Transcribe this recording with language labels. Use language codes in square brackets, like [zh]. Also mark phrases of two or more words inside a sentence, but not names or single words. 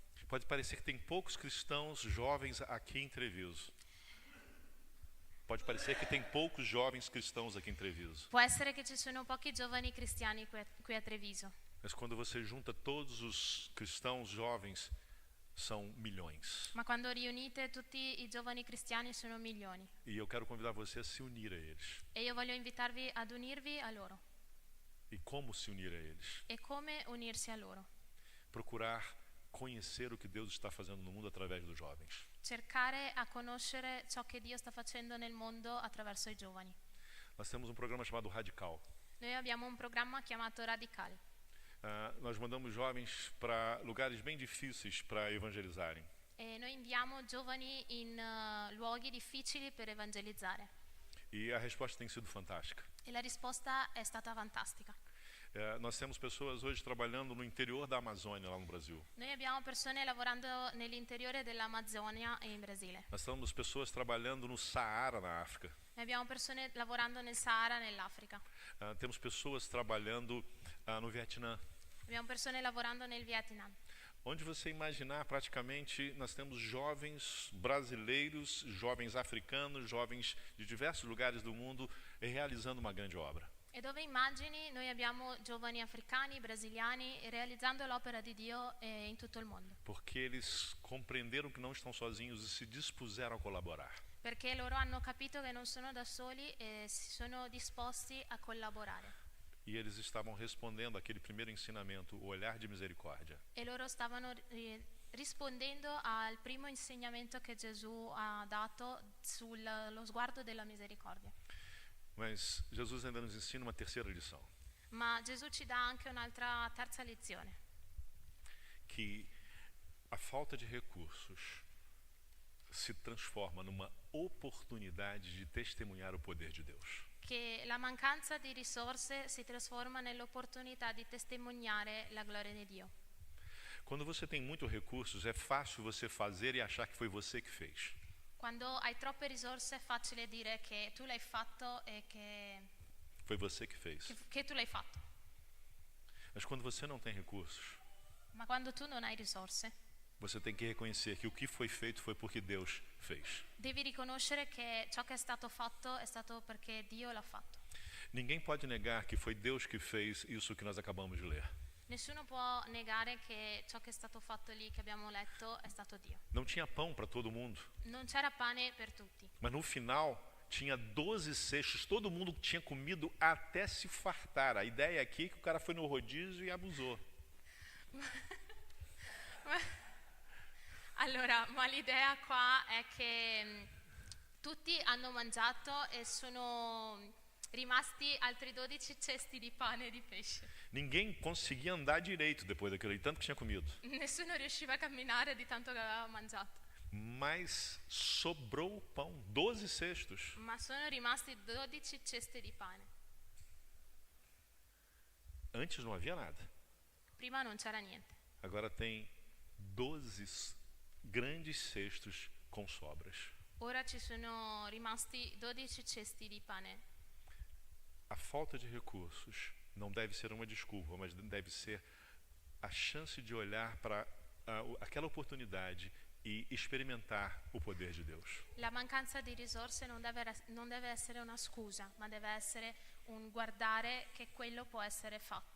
[pt] Pode parecer que tem poucos cristãos jovens aqui em Treviso. Pode parecer que tem poucos jovens cristãos aqui em Treviso. [it] Può essere che ci sono pochi giovani cristiani qui a Treviso. [pt] Mas quando você junta todos os cristãos jovens, são milhões. [it] Ma quando riunite tutti i giovani cristiani sono milioni. [pt] E eu quero convidar você a se unir a eles. [it] E io voglio invitarvi ad unirvi a loro. [pt] e como se unir a eles. [it] e come unirsi a loro. [pt] Procurar conhecer o que Deus está fazendo no mundo através dos jovens. [it] Cercare a conoscere ciò che Dio sta facendo nel mondo attraverso i giovani. [pt] Nós temos um programa chamado Radical. [it] Noi abbiamo un programma chiamato Radical. [pt] Nós mandamos jovens para lugares bem difíceis para evangelizarem. [it] E noi inviamo giovani in luoghi difficili per evangelizzare. [pt] E a resposta tem sido fantástica. [it] E la risposta è stata fantastica. [pt] Nós temos pessoas hoje trabalhando no interior da Amazônia, lá no Brasil. [it] Noi abbiamo persone lavorando nell'interiore dell'Amazzonia e in Brasile. [pt] Nós temos pessoas trabalhando no Saara, na África. [it] Noi abbiamo persone lavorando nel Sahara, nell'Africa. [pt] Temos pessoas trabalhando no Vietnã. [it] Abbiamo persone lavorando nel Vietnam. [pt] Onde você imaginar, praticamente, nós temos jovens brasileiros, jovens africanos, jovens de diversos lugares do mundo realizando uma grande obra. [it] E dove immagini noi abbiamo giovani africani, brasiliani realizzando l'opera di Dio in tutto il mondo. [pt] Porque eles compreenderam que não estão sozinhos e se dispuseram a colaborar. [it] Perché loro hanno capito che non sono da soli e si sono disposti a collaborare. [pt] E eles estavam respondendo àquele primeiro ensinamento, o olhar de misericórdia. [it] E loro stavano rispondendo al primo insegnamento che Gesù ha dato sullo sguardo della misericordia. [pt] Mas Jesus ainda nos ensina uma terceira lição. [it] Ma Gesù ci dà anche un'altra terza lezione, [pt] Que a falta de recursos se transforma numa oportunidade de testemunhar o poder de Deus. [it] che la mancanza di risorse si trasforma nell'opportunità di testimoniare la gloria di Dio. [pt] Quando você tem muitos recursos, é fácil você fazer e achar que foi você que fez. [it] Quando hai troppe risorse è facile dire che tu l'hai fatto e [pt] Foi você que fez. [it] che tu l'hai fatto. [pt] Mas quando você não tem recursos, [it] Ma quando tu non hai risorse, [pt] você tem que reconhecer que o que foi feito foi porque Deus fez. [it] devi riconoscere che ciò che è stato fatto è stato perché Dio l'ha fatto. [pt] Ninguém pode negar que foi Deus que fez isso que nós acabamos de ler. [it] Nessuno può negare che ciò che è stato fatto lì, che abbiamo letto, è stato Dio. [pt] Não tinha pão para todo mundo, [it] Non c'era pane per tutti, [pt] mas no final tinha 12 cestos, todo mundo tinha comido até se fartar. A ideia aqui é que o cara foi no rodízio e abusou. [it] Allora, ma l'idea qua è che tutti hanno mangiato e sono rimasti altri 12 cesti di pane e di pesce. [pt] Ninguém conseguia andar direito depois daquilo, de tanto que tinha comido. [it] Nessuno riusciva a camminare di tanto che aveva mangiato. [pt] Mas sobrou o pão, 12 cestos. [it] Ma sono rimasti 12 ceste di pane. [pt] Antes não havia nada. [it] Prima non c'era niente. [pt] Agora tem 12 grandes cestos com sobras. [it] Ora ci sono rimasti 12 cesti di pane. [pt] A falta de recursos não deve ser uma desculpa, mas deve ser a chance de olhar para aquela oportunidade e experimentar o poder de Deus. [it] La mancanza di risorse non deve essere una scusa, ma deve essere un guardare che quello può essere fatto.